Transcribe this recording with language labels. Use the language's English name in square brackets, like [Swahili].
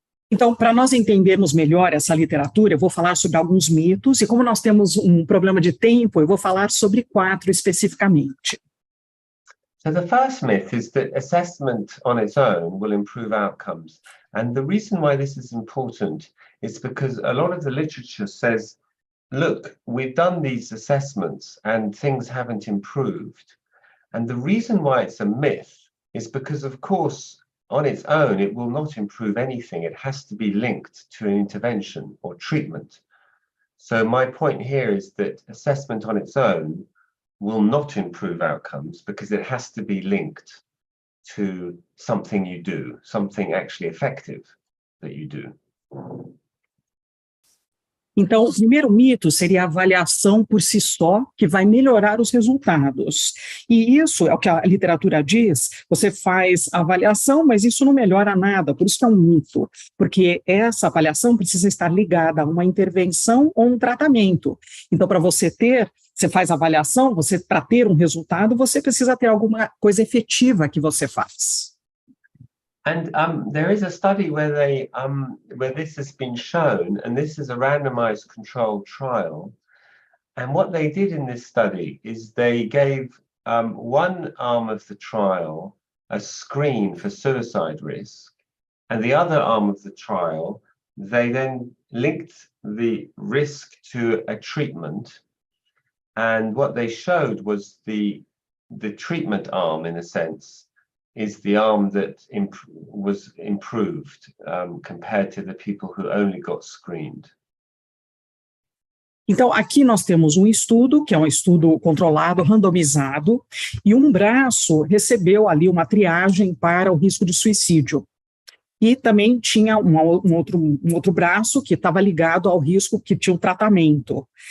[Portuguese] Então, para nós entendermos melhor essa literatura, eu vou falar sobre alguns mitos, e como nós temos um problema de tempo, eu vou falar sobre 4 especificamente. [English] So the first myth is that assessment on its own will improve outcomes. And the reason why this is important is because a lot of the literature says, look, we've done these assessments and things haven't improved. And the reason why it's a myth is because, of course, on its own, it will not improve anything. It has to be linked to an intervention or treatment. So my point here is that assessment on its own will not improve outcomes because it has to be linked to something you do, something actually effective that you do. [Portuguese] Então, o primeiro mito seria a avaliação por si só, que vai melhorar os resultados. E isso é o que a literatura diz, você faz a avaliação, mas isso não melhora nada, por isso que é um mito, porque essa avaliação precisa estar ligada a uma intervenção ou um tratamento. Então, para você faz a avaliação, para ter um resultado, você precisa ter alguma coisa efetiva que você faz. [English] And there is a study where this has been shown, and this is a randomized controlled trial. And what they did in this study is they gave one arm of the trial a screen for suicide risk, and the other arm of the trial, they then linked the risk to a treatment. And what they showed was the treatment arm, in a sense, is the arm that was improved compared to the people who only got screened. [Portuguese] Então, aqui nós temos um estudo, que é um estudo controlado, randomizado, e um braço recebeu ali uma triagem para o risco de suicídio. E também tinha um outro braço que estava ligado ao risco que tinha o tratamento.